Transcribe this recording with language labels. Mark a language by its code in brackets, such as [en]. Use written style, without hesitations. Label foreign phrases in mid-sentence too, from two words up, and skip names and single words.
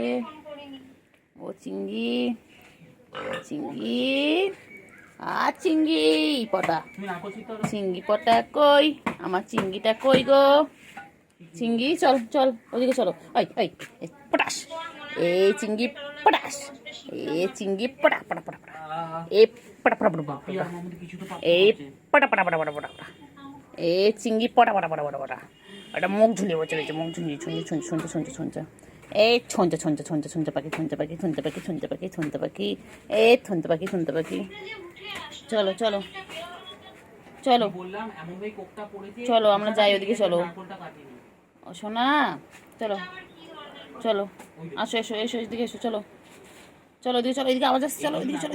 [bn] ও চিংড়ি, চিংড়ি, আর চিংড়ি পটা, চিংড়ি পটা কই? আমার চিংড়িটা কই গো? চিংড়ি চল চল, ওদিকে চলো। ওই ওই, পটাশ, এই চিংড়ি পটাশ, এ চিংড়ি পটা পটা পটা পটা, এ পটা পটা পটা পটা, এই পটা পটা পটা পটা পটা, এ চিংড়ি পটা পটা পটা পটা পটা। ওটা মুখ ঝুলিয়ে বসে রয়েছে, মুখ ঝুলিয়ে ছুঁচে ছুঁচে ছুঁচে ছুঁচে ছুঁচে, এই ছুঁচে ছুঁচে ছুঁচে ছুঁচে পাখি, ছুঁচে পাখি, ছুঁচে পাখি, ছুঁচে পাখি, ছুঁচে পাখি, এ ছুঁচে পাখি, ছুঁচে পাখি। চলো চলো চলো চলো, আমরা যাই ওদিকে, চলো। ও সোনা, চলো চলো, আসো এসো এসো, এদিকে এসো, চলো চলো, এদিকে চলো, এদিকে আওয়াজ আসছে, চলো এদিকে চলো,